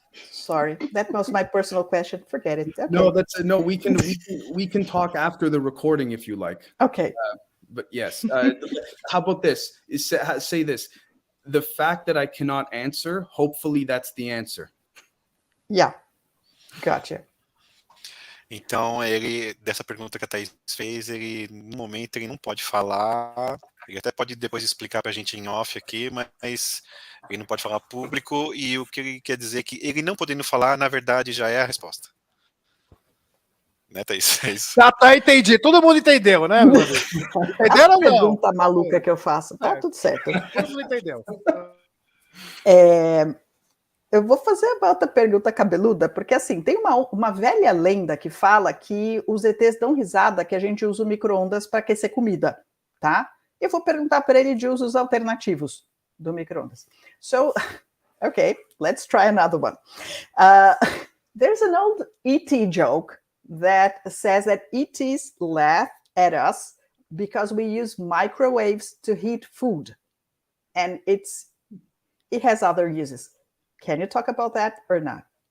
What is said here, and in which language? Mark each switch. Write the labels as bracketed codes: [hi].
[en] Sorry, that was my personal question. Forget it. Okay. No. We can talk after the recording if you like. Okay. But yes, how about this? Say this: the fact that I cannot answer. Hopefully, that's the answer. Yeah, gotcha. [pt] Então, dessa pergunta que a Thaís fez, no momento, ele não pode falar, ele até pode depois explicar para a gente em off aqui, mas ele não pode falar público, e o que ele quer dizer é que ele não podendo falar, na verdade, já é a resposta. Né, Thaís? É isso. Tá, entendi. Todo mundo entendeu, né? Entenderam ou não? Pergunta maluca que eu faço. Tá tudo certo. Todo mundo entendeu. Eu vou fazer uma outra pergunta cabeluda, porque assim, tem uma velha lenda que fala que os ETs dão risada que a gente usa o micro-ondas para aquecer comida, tá? Eu vou perguntar para ele de usos alternativos do micro-ondas. [en] So, okay, let's try another one. There's an old ET joke that says that ETs laugh at us because we use microwaves to heat food. And it has other uses. Can you talk about that or not?